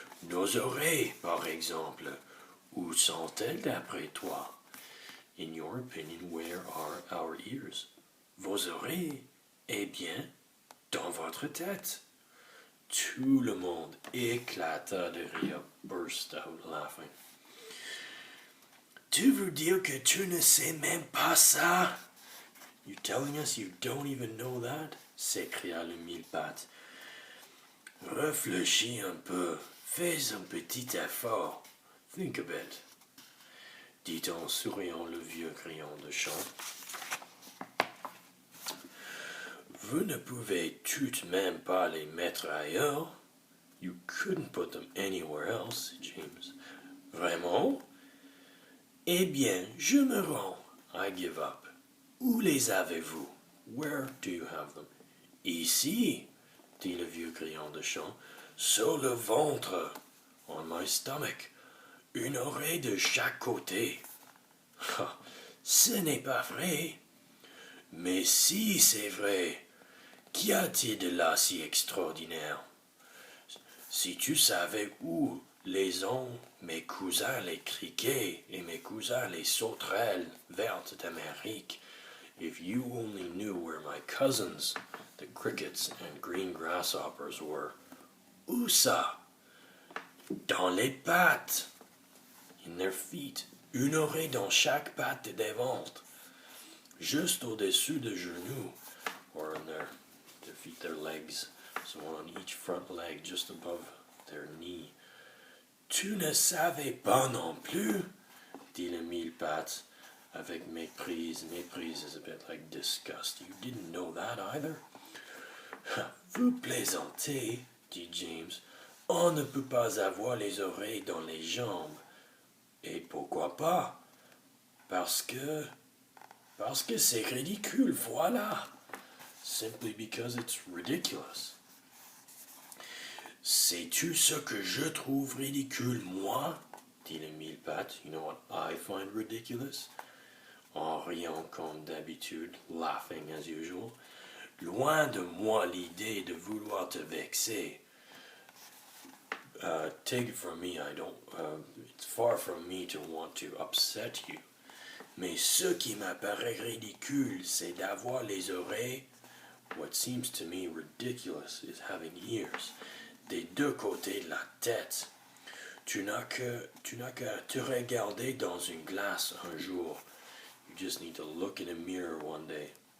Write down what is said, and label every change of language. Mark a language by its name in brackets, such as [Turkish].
[French] Nos oreilles, par exemple, où sont-elles d'après toi? [English] In your opinion, where are our ears? [French] Vos oreilles? Eh bien, dans votre tête. Tout le monde éclata de rire, [English] burst out laughing. [French] Tu veux dire que tu ne sais même pas ça? [English] You telling us you don't even know that? [French] S'écria le mille-pattes. Réfléchis un peu, fais un petit effort. [English] Think a bit, [French] dit en souriant le vieux grillon de champ. Vous ne pouvez tout de même pas les mettre ailleurs. [English] You couldn't put them anywhere else, James. [French] Vraiment? Eh bien, je me rends. [English] I give up. [French] Où les avez-vous? [English] Where do you have them? [French] Ici, dit le vieux grillon de champ, sur le ventre, [English] on my stomach, [French] une oreille de chaque côté. Ah, ce n'est pas vrai. Mais si c'est vrai, qu'y a-t-il de là si extraordinaire? Si tu savais où les ont mes cousins les criquets et mes cousins les sauterelles vertes d'Amérique, [English] if you only knew where my cousins, the crickets and green grasshoppers were. [French] Où ça? Dans les pattes. [English] In their feet. [French] Une oreille dans chaque patte des ventres. Juste au-dessus des genoux. [English] Or on their feet, their legs. So one on each front leg, just above their knee. [French] Tu ne savais pas non plus, dit le mille-pattes, avec méprise. [English] Méprise is a bit like disgust. You didn't know that either? [French] Vous plaisantez, dit James. On ne peut pas avoir les oreilles dans les jambes. Et pourquoi pas? Parce que c'est ridicule, voilà. [English] Simply because it's ridiculous. [French] Sais-tu ce que je trouve ridicule, moi? Dit le mille-pattes. [English] You know what I find ridiculous? [French] En riant comme d'habitude, [English] laughing as usual. [French] Loin de moi l'idée de vouloir te vexer. [English] Take it from me, it's far from me to want to upset you. [French] Mais ce qui m'apparaît ridicule, c'est d'avoir les oreilles. [English] What seems to me ridiculous is having ears. [French] Des deux côtés de la tête. Tu n'as qu'à te regarder dans une glace un jour. [English] You just need to look in a mirror one day.